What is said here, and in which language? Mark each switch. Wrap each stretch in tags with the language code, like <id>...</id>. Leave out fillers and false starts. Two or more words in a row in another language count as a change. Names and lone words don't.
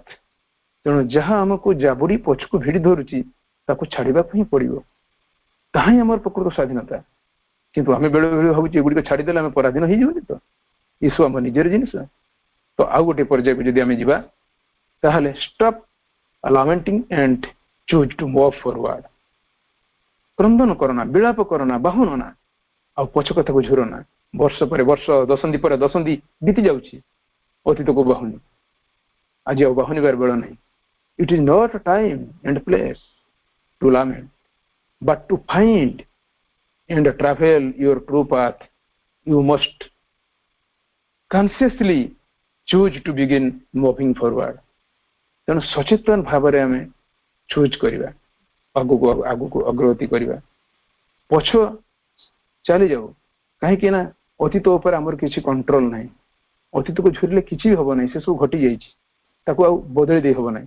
<or>ତେଣୁ ଯାହା ଆମକୁ ଜାବୁଡି ପଛକୁ ଭିଡି ଧରୁଛି ତାକୁ ଛାଡିବାକୁ ହିଁ ପଡିବ, ତାହା ହିଁ ଆମର ପ୍ରକୃତ ସ୍ୱାଧୀନତା। କିନ୍ତୁ ଆମେ ବେଳେ ବେଳେ ଭାବୁଛୁ ଏଗୁଡ଼ିକ ଛାଡିଦେଲେ ଆମେ ପରାଧୀନ ହେଇଯିବୁନି ତ, ଏସବୁ ଆମ ନିଜର ଜିନିଷ। ତ ଆଉ ଗୋଟେ ପର୍ଯ୍ୟାୟକୁ ଯଦି ଆମେ ଯିବା, ତାହେଲେ</or> <en>stop lamenting and choose to move forward.</en> <or>କ୍ରନ୍ଦନ କରନା, ବିଳାପ କରନା, ବାହୁନ ନା, ଆଉ ପଛ କଥାକୁ ଝୁର ନା। ବର୍ଷ ପରେ ବର୍ଷ, ଦଶନ୍ଧି ପରେ ଦଶନ୍ଧି ବିତି ଯାଉଛି, ଅତୀତକୁ ବାହୁନି। ଆଜି ଆଉ ବାହୁନିବାର ବେଳ ନାହିଁ।</or> <en>It is not a time and place to lament but to find and travel your true path. You must consciously choose to begin moving forward।</en> <or>ତେଣୁ ସଚେତନ ଭାବରେ ଆମେ ଚୁଜ୍ କରିବା, ଆଗକୁ ଆଗକୁ ଅଗ୍ରଗତି କରିବା। ପଛ ଚାଲିଯାଉ, କାହିଁକି ନା ଅତୀତ ଉପରେ ଆମର କିଛି କଣ୍ଟ୍ରୋଲ ନାହିଁ। ଅତୀତକୁ ଝୁରିଲେ କିଛି ବି ହବ ନାହିଁ, ସେସବୁ ଘଟି ଯାଇଛି, ତାକୁ ଆଉ ବଦଳି ଦେଇ ହବ ନାହିଁ।</or>